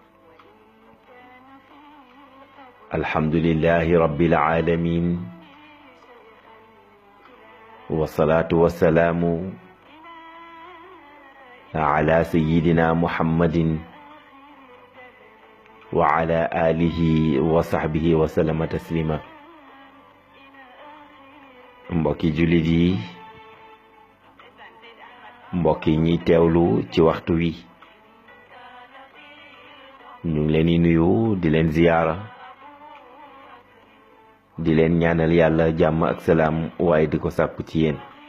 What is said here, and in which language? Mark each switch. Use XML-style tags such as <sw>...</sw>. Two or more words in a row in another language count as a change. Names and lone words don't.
<ar>الحمد لله رب العالمين، والصلاة والسلام على سيدنا محمد وعلى آله وصحبه وسلم تسليما.</ar> <wo>mbokki jullit yi, mbokki ñi teewlu ci waxtu wi, ñu ngi leen di nuyu di leen ziyaara, di leen ñaanal yàlla jàmm ak salaam, waaye di ko sàkku ci yéen.</wo>